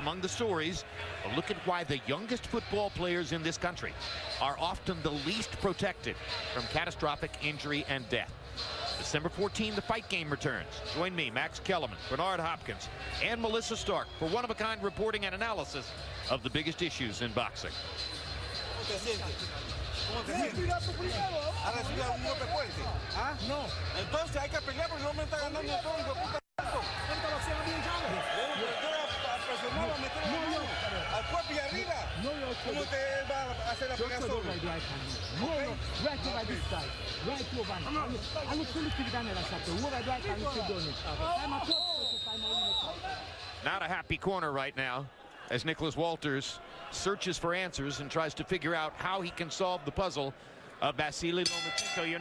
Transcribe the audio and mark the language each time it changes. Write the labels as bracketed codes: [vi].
[en] Among the stories, a look at why the youngest football players in this country are often the least protected from catastrophic injury and death. December 14, the Fight Game returns. Join me, Max Kellerman, Bernard Hopkins, and Melissa Stark for one-of-a-kind reporting and analysis of the biggest issues in boxing. [es] ¿Cómo te sientes? ¿Ha recibido algún golpe fuerte? ¿Ah? No. Entonces hay que pelear porque no me está ganando todo, hijo de puta. Presionó, a meter la mano al cuerpo y arriba. ¿Cómo te va a hacer la pelea solo? [en] Right over this side. Right over. I look fully to the down there, so what I do, I can keep doing it. I'm a Not a happy corner right now as Nicholas Walters searches for answers and tries to figure out how he can solve the puzzle of Vasy Lomachenko.